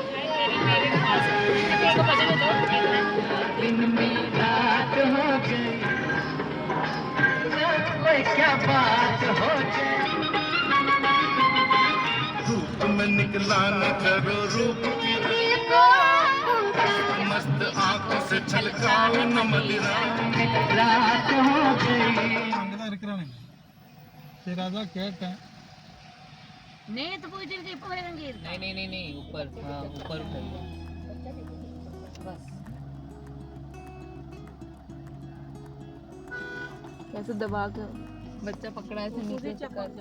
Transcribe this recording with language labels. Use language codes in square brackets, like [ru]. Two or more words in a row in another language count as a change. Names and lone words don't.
[hi] दिन में रात हो गई क्या बात हो गई धूप में निकला न करो रूप की मस्त आंखों से छलकाओ न मदिरा रात हो गई [ta] அங்கதான் இருக்கிறானே சரி அதான் கேட்டேன் நேத்து போயிட்டு இருக்க இப்ப வரங்க இருக்கு [hi] नहीं ऊपर हाँ ऊपर उठाइए बस कैसे दबा कर बच्चा पकड़ा है ऐसे नीचे से करके।